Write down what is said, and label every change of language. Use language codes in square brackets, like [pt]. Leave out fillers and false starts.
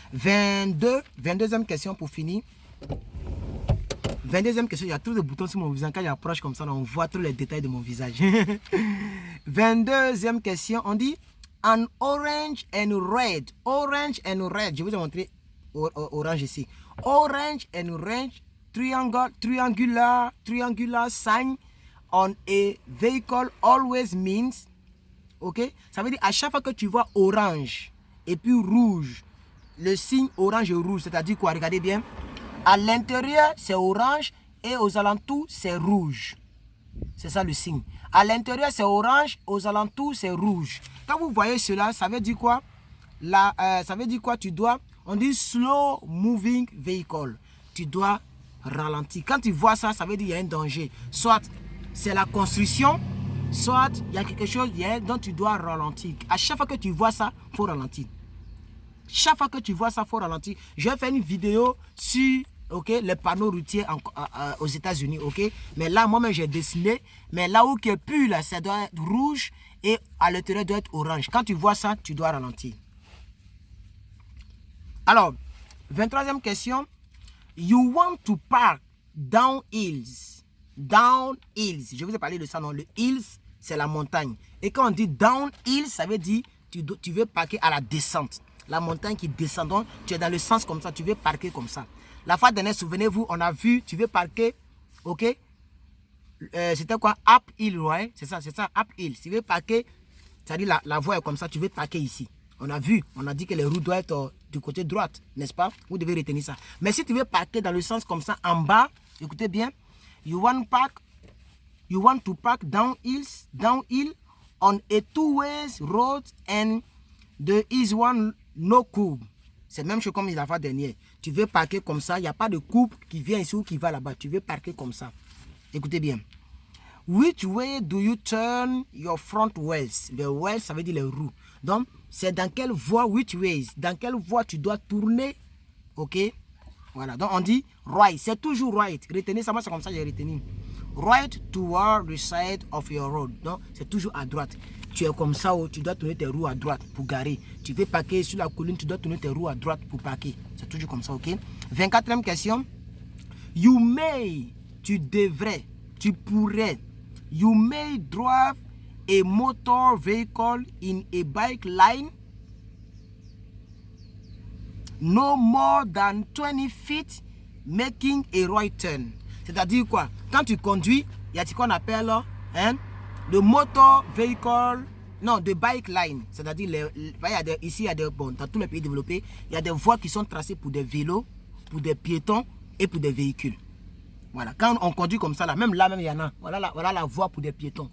[fr] 22e question pour finir. 22e question, il y a tous les boutons sur mon visage. Quand j'approche comme ça, on voit tous les détails de mon visage. 22e question, on dit [en] an orange and red. Orange and red. [fr] Je vais vous montrer orange ici. [en] Orange and red triangular sign on a vehicle always means. Ok? [fr] Ça veut dire à chaque fois que tu vois orange et puis rouge, le signe orange et rouge, c'est-à-dire quoi? Regardez bien. À l'intérieur, c'est orange et aux alentours, c'est rouge. C'est ça le signe. À l'intérieur, c'est orange, aux alentours, c'est rouge. Quand vous voyez cela, ça veut dire quoi? Ça veut dire quoi? On dit [en] slow moving vehicle. [fr] Tu dois ralentir. Quand tu vois ça, ça veut dire qu'il y a un danger. Soit c'est la construction, soit il y a quelque chose dont tu dois ralentir. À chaque fois que tu vois ça, il faut ralentir. Chaque fois que tu vois ça, il faut ralentir. Je vais faire une vidéo sur les panneaux routiers aux États-Unis. Mais là, moi-même, j'ai dessiné. Mais là où il n'y a plus, là, ça doit être rouge et à l'intérieur doit être orange. Quand tu vois ça, tu dois ralentir. Alors, 23e question. [en] You want to park down hills. Down hills. [fr] Je vous ai parlé de ça, non? Le hills, c'est la montagne. Et quand on dit [en] down hills, [fr] ça veut dire tu veux parquer à la descente. La montagne qui descend. Donc, tu es dans le sens comme ça. Tu veux parquer comme ça. La fois dernière, souvenez-vous, on a vu, tu veux parquer, c'était quoi? [en] Up hill, [fr] ouais? C'est ça, [en] up hill. [fr] Tu veux parquer, c'est-à-dire la voie est comme ça, tu veux parquer ici. On a vu, on a dit que les roues doivent être du côté droite, n'est-ce pas? Vous devez retenir ça. Mais si tu veux parquer dans le sens comme ça, en bas, écoutez bien, [en] you want to park downhill on a two-way road and there is one no curb. [fr] C'est même chose comme la fois dernière. Tu veux parquer comme ça, il n'y a pas de coupe qui vient ici ou qui va là-bas. Tu veux parquer comme ça. Écoutez bien. [en] Which way do you turn your front wheels? [fr] Les wheels, ça veut dire les roues. Donc, c'est dans quelle voie, [en] which ways? [fr] Dans quelle voie tu dois tourner. Ok? Voilà. Donc, on dit right. C'est toujours right. Retenez ça, moi, c'est comme ça que j'ai retenu. [en] Right toward the side of your road. [fr] Donc, c'est toujours à droite. Tu es comme ça, tu dois tourner tes roues à droite pour garer. Tu veux parquer sur la colline, tu dois tourner tes roues à droite pour parquer. C'est toujours comme ça, ok? 24e question. [en] You may, [fr] tu devrais, tu pourrais. [en] You may drive a motor vehicle in a bike line no more than 20 feet making a right turn. [fr] C'est-à-dire quoi? Quand tu conduis, il y a ce qu'on appelle le motor vehicle, non, de bike line. C'est-à-dire, ici, il y a dans tous les pays développés, il y a des voies qui sont tracées pour des vélos, pour des piétons et pour des véhicules. Voilà, quand on conduit comme ça, là, même là, il y en a. Voilà la voie pour des piétons.